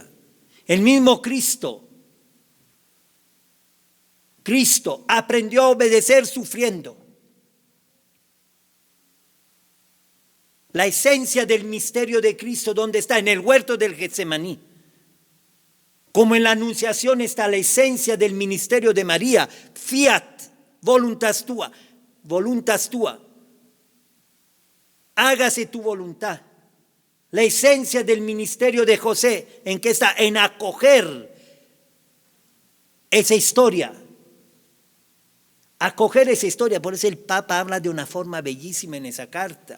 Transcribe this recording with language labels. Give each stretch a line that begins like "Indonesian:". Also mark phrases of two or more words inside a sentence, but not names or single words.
Spanish: El mismo Cristo aprendió a obedecer sufriendo. La esencia del misterio de Cristo, ¿dónde está? En el huerto del Getsemaní. Como en la Anunciación está la esencia del ministerio de María.
Latin: Fiat, voluntas tua, voluntas tua.
Spanish: Hágase tu voluntad. La esencia del ministerio de José, ¿en qué está? En acoger esa historia. Acoger esa historia, por eso el Papa habla de una forma bellísima en esa carta.